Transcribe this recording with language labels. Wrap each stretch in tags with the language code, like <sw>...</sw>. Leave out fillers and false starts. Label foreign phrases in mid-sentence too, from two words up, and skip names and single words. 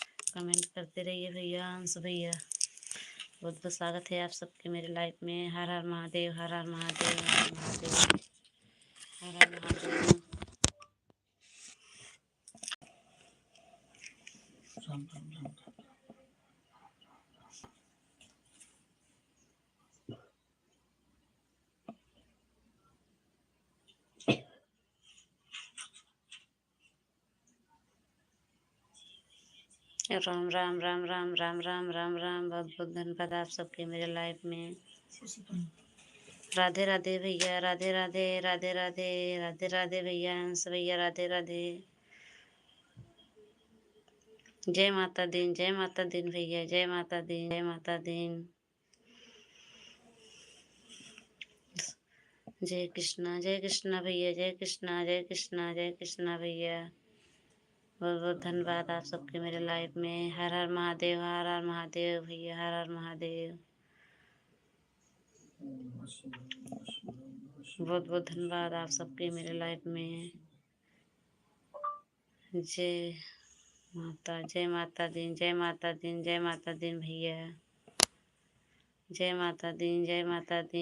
<hi>कमेंट करते रहिए भैया, अंश भैया। बहुत बहुत स्वागत है आप सबके मेरे लाइफ में। हर हर महादेव, हर हर महादेव, हर हर महादेव, हर हर महादेव। राम राम राम राम। राम राम राम राम राम राम राम राम। बहुत बहुत धन्यवाद आप सबके मेरे लाइफ में। राधे राधे भैया, राधे राधे, राधे राधे, राधे राधे भैया, अंश भैया, राधे राधे। जय माता दी, जय माता दी भैया, जय माता दी, जय माता दी। जय कृष्णा, जय कृष्णा भैया, जय कृष्णा, जय कृष्णा, जय कृष्णा भैया। बहुत बहुत धन्यवाद आप सबके मेरे लाइफ में। हर हर महादेव, हर हर महादेव भैया, हर हर महादेव। बहुत बहुत धन्यवाद आप सबके मेरे लाइफ में। जय माता, जय माता दी, जय माता दी, जय माता दी भैया, जय माता दी, जय माता दी।</hi>